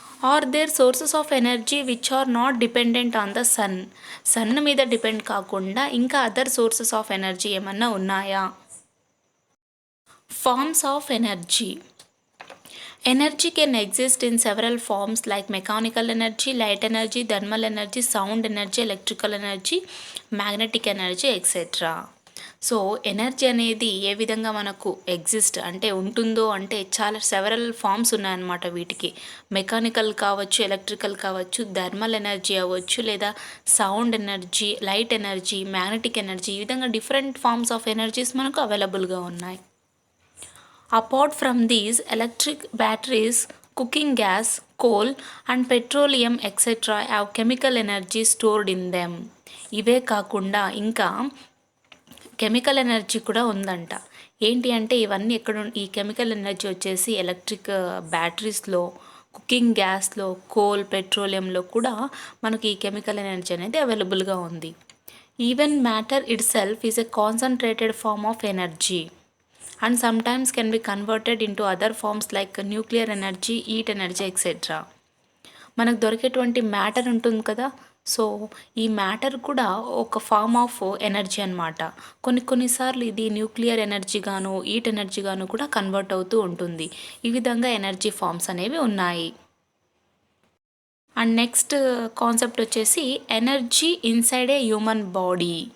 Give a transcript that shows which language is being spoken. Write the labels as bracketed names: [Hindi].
[English] Are there sources of energy which are not dependent on the sun. [Telugu] Sun మీద depend కాకుండా ఇంకా other sources of energy ఏమన్నా ఉన్నాయా? [English] Forms of energy. Energy can exist in several forms like mechanical energy, light energy, thermal energy, sound energy, electrical energy, magnetic energy, etc. [Telugu] So energy అనేది ఏ విధంగా మనకు exist అంటే ఉంటుందో అంటే చాలా సెవరల్ ఫామ్స్ ఉన్నాయన్నమాట వీటికి. మెకానికల్ కావచ్చు, ఎలక్ట్రికల్ కావచ్చు, థర్మల్ ఎనర్జీ అవ్వచ్చు, లేదా sound energy, light energy, magnetic energy, ఈ విధంగా [English] different forms of energies [Telugu] మనకు అవైలబుల్గా ఉన్నాయి. [English] Apart from these, electric batteries, cooking gas, coal and petroleum etc. have chemical energy stored in them. [Telugu] ఇవే కాకుండా ఇంకా కెమికల్ ఎనర్జీ కూడా ఉందంట. ఏంటి అంటే ఇవన్నీ ఈ కెమికల్ ఎనర్జీ వచ్చేసి ఎలక్ట్రిక్ బ్యాటరీస్లో, కుకింగ్ గ్యాస్లో, కోల్, పెట్రోలియంలో కూడా మనకి ఈ కెమికల్ ఎనర్జీ అనేది అవైలబుల్గా ఉంది. [English] Even matter itself is a concentrated form of energy and sometimes can be converted into other forms like nuclear energy, heat energy etc. [Telugu] మనకు దొరికేటువంటి matter ఉంటుంది కదా, సో ఈ మ్యాటర్ కూడా ఒక ఫార్మ్ ఆఫ్ ఎనర్జీ అనమాట. కొన్నిసార్లు ఇది న్యూక్లియర్ ఎనర్జీ గాను, హీట్ ఎనర్జీ గాను కూడా కన్వర్ట్ అవుతూ ఉంటుంది. ఈ విధంగా ఎనర్జీ ఫార్మ్స్ అనేవి ఉన్నాయి. అండ్ నెక్స్ట్ కాన్సెప్ట్ వచ్చేసి [English] Energy inside a human body.